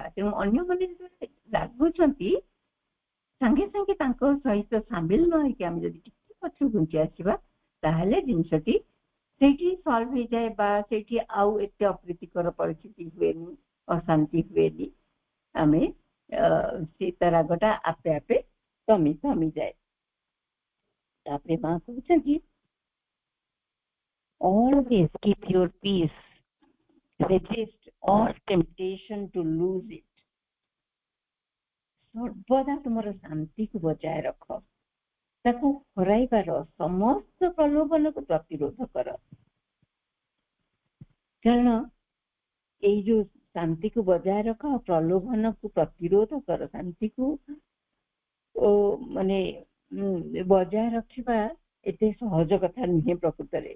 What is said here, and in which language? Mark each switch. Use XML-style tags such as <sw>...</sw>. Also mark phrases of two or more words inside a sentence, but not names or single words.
<or>ତେଣୁ ଅନ୍ୟମାନେ ଯେତେବେଳେ ରାଗୁଛନ୍ତି ସାଙ୍ଗେ ସାଙ୍ଗେ ତାଙ୍କ ସହିତ ସାମିଲ ନ ହେଇକି ଆମେ ଯଦି ଟିକେ ପଛକୁ ଘୁଞ୍ଚି ଆସିବା, ତାହେଲେ ଜିନିଷଟି ସେଇଠି ସଲ୍ଭ ହେଇଯାଏ, ବା ସେଇଠି ଆଉ ଏତେ ଅପ୍ରୀତିକର ପରିସ୍ଥିତି ହୁଏନି, ଅଶାନ୍ତି ହୁଏନି। ଆମେ ସେ ରାଗଟା ଆପେ ଆପେ କମିଯାଏ। ତାପରେ ମା କହୁଛନ୍ତି</or> <en>always keep your peace, resist all temptation to lose it।</en> <or>ସର୍ବଦା ତୁମର ଶାନ୍ତିକୁ ବଜାୟ ରଖ, ତାକୁ ହରାଇବାର ସମସ୍ତ ପ୍ରଲୋଭନକୁ ପ୍ରତିରୋଧ କର। କାରଣ ଏଇ ଯୋଉ ଶାନ୍ତିକୁ ବଜାୟ ରଖ, ପ୍ରଲୋଭନକୁ ପ୍ରତିରୋଧ କର, ଶାନ୍ତିକୁ ମାନେ ବଜାୟ ରଖିବା ଏତେ ସହଜ କଥା ନୁହେଁ ପ୍ରକୃତରେ।</or>